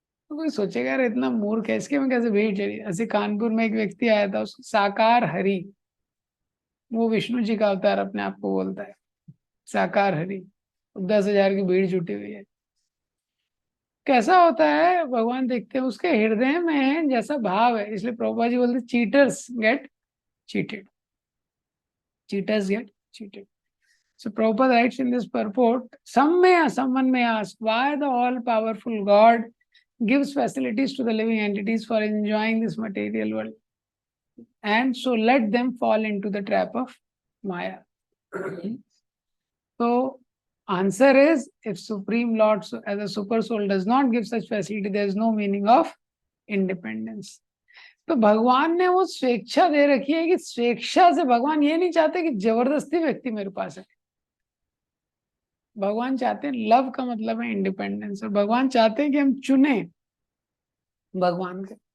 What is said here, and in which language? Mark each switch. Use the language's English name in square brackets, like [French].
[Hindi] तो कोई सोचेगा यार इतना मूर्ख है, इसके में कैसे भीड़ चढ़ी। ऐसे कानपुर में एक व्यक्ति आया था, उसको साकार हरि, वो विष्णु जी का अवतार अपने आप को बोलता है, साकार हरि। 10,000 की भीड़ जुटी हुई है। कैसा होता है भगवान देखते हैं उसके हृदय में जैसा भाव है। इसलिए प्रभुपाद जी बोलते [English] Cheaters get cheated, cheaters get cheated. So Prabhupada writes in this purport, someone may ask why the all-powerful God gives facilities to the living entities for enjoying this material world, and so let them fall into the trap of Maya. So answer is, if Supreme Lord as a super soul does not give such facility, there is no meaning of independence. [Hindi] तो भगवान ने वो स्वेच्छा दे रखी है कि स्वेच्छा से भगवान ये नहीं चाहते कि जबरदस्ती व्यक्ति मेरे पास है। भगवान चाहते हैं, लव का मतलब है इंडिपेंडेंस, और भगवान चाहते हैं कि हम चुने भगवान के।